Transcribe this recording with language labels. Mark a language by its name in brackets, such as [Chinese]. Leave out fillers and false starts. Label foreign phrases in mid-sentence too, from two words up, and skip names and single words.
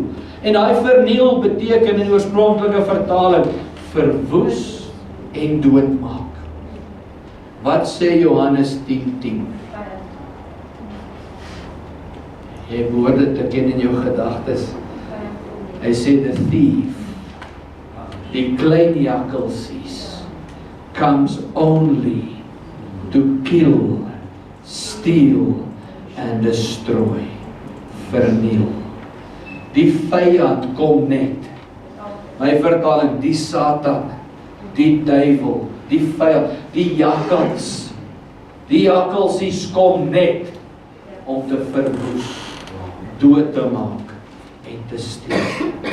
[Afrikaans] En daai verniel beteken in die oorspronklike vertaling verwoes en doodmaak. Wat sê Johannes 10:10? Jy behoort dit te ken in jou gedagtes. Hy sê [English] the thief, [Afrikaans] die klein jakkalsies, [English] comes only to kill, steal and destroy, [Afrikaans] verniel. Die vyand kom net. My vertaling, die Satan, die duiwel, die vyand, die jakkals. Die jakkalsies kom net om te verwoes, dood te maak en te steel.